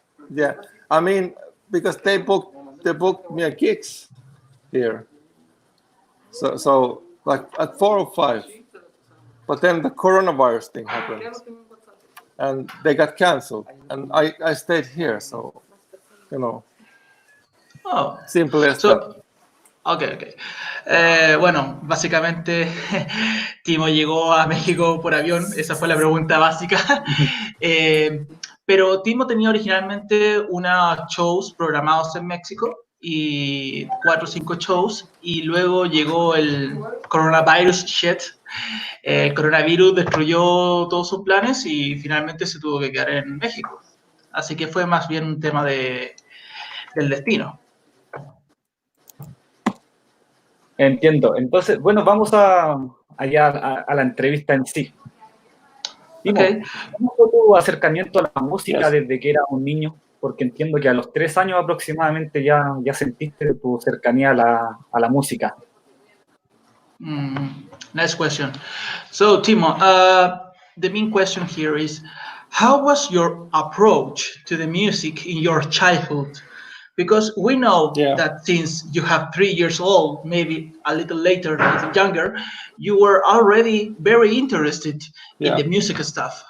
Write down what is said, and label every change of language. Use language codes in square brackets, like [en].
[en] Yeah, I mean, because they booked me a gigs here. So like at 4 or 5, but then the coronavirus thing happened, and they got canceled, and I stayed here. So, you know, simple as that. Okay. [es] Bueno, básicamente Timo llegó a México por avión, esa fue la pregunta básica. Pero Timo tenía originalmente unos shows programados en México, y 4 o 5 shows, y luego llegó el coronavirus shit. El coronavirus destruyó todos sus planes y finalmente se tuvo que quedar en México. Así que fue más bien un tema del destino. Entiendo. Entonces, bueno, vamos allá a la entrevista en sí. Timo, ¿cómo fue tu acercamiento a la música desde que eras un niño? Porque entiendo que a los 3 años aproximadamente ya sentiste tu cercanía a la música. [en] Nice question. So, Timo, the main question here is, how was your approach to the music in your childhood? Because we know that since you have 3 years old, maybe a little later, a little younger, you were already very interested in the music stuff.